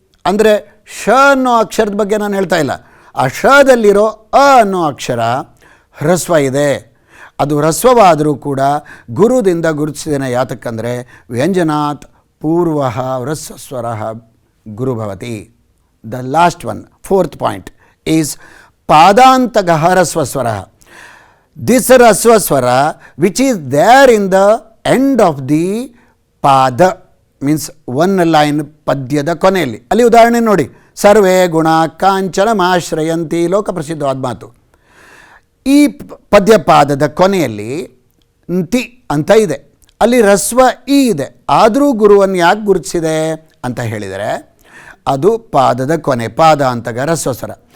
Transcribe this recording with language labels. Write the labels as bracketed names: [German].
[Kannada] ಅಂದರೆ ಷ ಅನ್ನೋ ಅಕ್ಷರದ ಬಗ್ಗೆ ನಾನು ಹೇಳ್ತಾ ಇಲ್ಲ, ಆ ಶದಲ್ಲಿರೋ ಅ ಅನ್ನೋ ಅಕ್ಷರ ಹ್ರಸ್ವ ಇದೆ. ಅದು ಹ್ರಸ್ವವಾದರೂ ಕೂಡ ಗುರುದಿಂದ ಗುರುತಿಸಿದ್ದೇನೆ. ಯಾತಕ್ಕಂದರೆ [Sanskrit] ವ್ಯಂಜನಾತ್ ಪೂರ್ವ ಹ್ರಸ್ವಸ್ವರ ಗುರು ಭವತಿ. [English] The last one, fourth point is ಪಾದಾಂತಕ ಹ್ರಸ್ವಸ್ವರ. This Rasvaswara which is there in the end of the pada means one line [Kannada] ಪದ್ಯದ ಕೊನೆಯಲ್ಲಿ. ಅಲ್ಲಿ ಉದಾಹರಣೆ ನೋಡಿ, [Sanskrit] ಸರ್ವೇ ಗುಣ ಕಾಂಚನ ಮಾಶ್ರಯಂತಿ, [Kannada] ಲೋಕ ಪ್ರಸಿದ್ಧವಾದ ಮಾತು. ಈ ಪದ್ಯಪಾದದ ಕೊನೆಯಲ್ಲಿ ತಿ ಅಂತ ಇದೆ, ಅಲ್ಲಿ ಹ್ರಸ್ವ ಇ ಇದೆ, ಆದರೂ ಗುರುವನ್ನು ಯಾಕೆ ಗುರುತಿಸಿದೆ ಅಂತ ಹೇಳಿದರೆ ಅದು ಪಾದದ ಕೊನೆ, ಪಾದ ಅಂತಗ ಹ್ರಸ್ವಸ್ವರ.